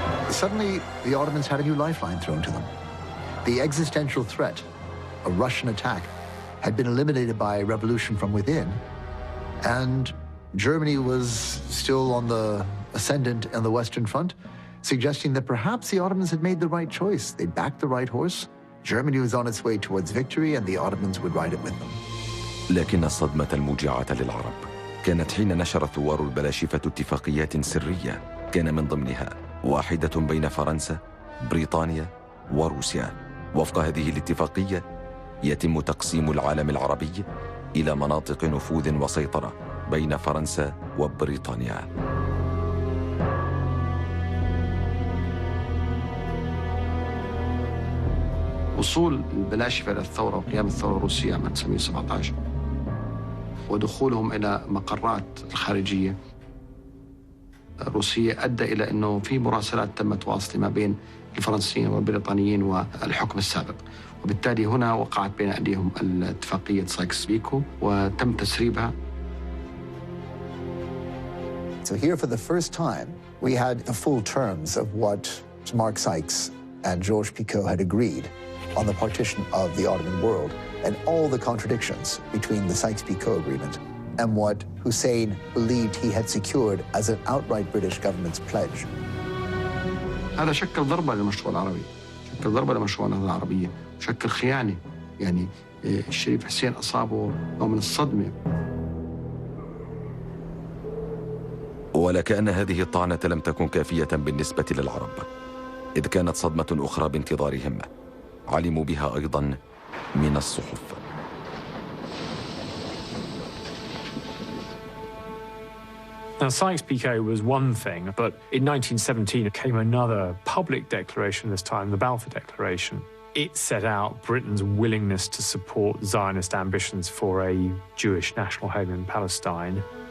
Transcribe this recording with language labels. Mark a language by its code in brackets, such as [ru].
[en] Suddenly, the Ottomans had a new lifeline thrown to them. The existential threat, a Russian attack, had been eliminated by a revolution from within, and Germany was still on the ascendant on the Western Front, suggesting that perhaps the Ottomans had made the right choice. They'd backed the right horse. Germany was on its way towards victory, and the Ottomans would ride it with them. [ar] لكن الصدمة الموجعة للعرب كانت حين نشر الثوار البلاشفة اتفاقيات سرية كان من ضمنها واحدة بين فرنسا، بريطانيا وروسيا، وفق هذه الاتفاقية يتم تقسيم العالم العربي إلى مناطق نفوذ وسيطرة بين فرنسا وبريطانيا. وصول البلاشفة إلى الثورة وقيام الثورة الروسية عام 1917 ودخولهم إلى مقرات الخارجية الروسية أدى إلى أنه في مراسلات تمت واصلة ما بين الفرنسيين والبريطانيين والحكم السابق، وبالتالي هنا وقعت بين أيديهم الاتفاقية سايكس-بيكو وتم تسريبها. [en] So here for the first time we had the full terms of what Mark Sykes and Georges Picot had agreed on the partition of the Ottoman world and all the contradictions between the Sykes-Picot agreement and what Hussein believed he had secured as an outright British government's pledge. [ar] هذا شكل ضربة للمشروع العربي، شكل ضربة لمشروع النهضة العربية، شكل خيانة. يعني الشريف حسين أصابه نوع من الصدمة. ولكأن هذه الطعنة لم تكن كافية بالنسبة للعرب، إذ كانت صدمة أخرى بانتظارهم علموا بها أيضا من الصحف. [en] Now, Sykes-Picot was one thing, but in 1917 came another public declaration, this time the Balfour Declaration. It set out Britain's willingness to support Zionist ambitions for a Jewish national home in Palestine.